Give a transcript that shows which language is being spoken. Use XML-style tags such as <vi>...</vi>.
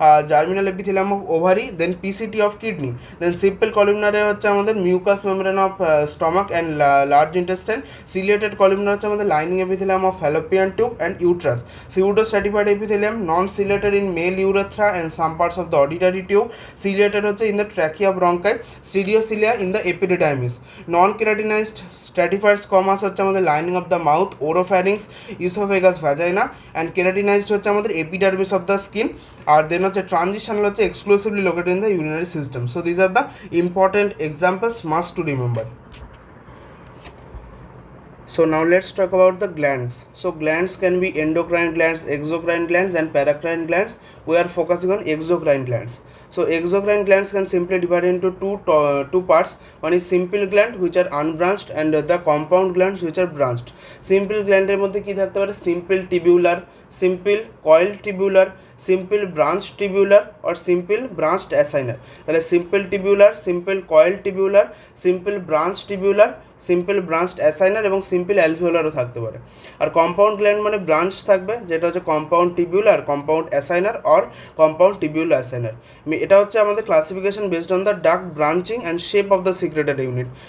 <en>germinal epithelium of ovary, then PCT of kidney, then simple কলিউমনারে</en> <bn>হচ্ছে আমাদের</bn> <en>mucous membrane of stomach and large intestine, ciliated columnar হচ্ছে আমাদের lining epithelium of fallopian tube and uterus, pseudo stratified epithelium non-ciliated in male urethra and some parts of the auditory tube, ciliated হচ্ছে in the trachea bronchi, stereocilia in the epididymis, non-keratinized stratified squamous হচ্ছে আমাদের lining of the mouth, oropharynx, esophagus, vagina, and keratinized হচ্ছে আমাদের epidermis of the skin,</en> <bn>আর দেন হচ্ছে</bn> <en>transitional হচ্ছে exclusively located in the urinary system. So these are the important examples must to remember. So now let's talk about the glands. So glands can be endocrine glands, exocrine glands and paracrine glands. We are focusing on exocrine glands. So exocrine glands can simply divide into two parts. One is simple gland which are unbranched and the compound glands which are branched.</en> <bn>Simple gland এর মধ্যে কি থাকতে পারে,</bn> <en>simple tubular, simple coiled tubular, simple branched tubular or simple branched acinar.</en> <bn>তাহলে</bn> <en>simple tubular, simple coiled tubular, simple branched tubular,</en> <bn>simple branched অ্যাসাইনার এবং simple অ্যালভিওলারও থাকতে পারে। আর compound gland মানে ব্রাঞ্চ থাকবে, যেটা হচ্ছে compound tubular, compound অ্যাসাইনার or compound tubule অ্যাসাইনার। এটা হচ্ছে আমাদের</bn> <en>Classification based on the duct branching and shape of the secreted unit.</en>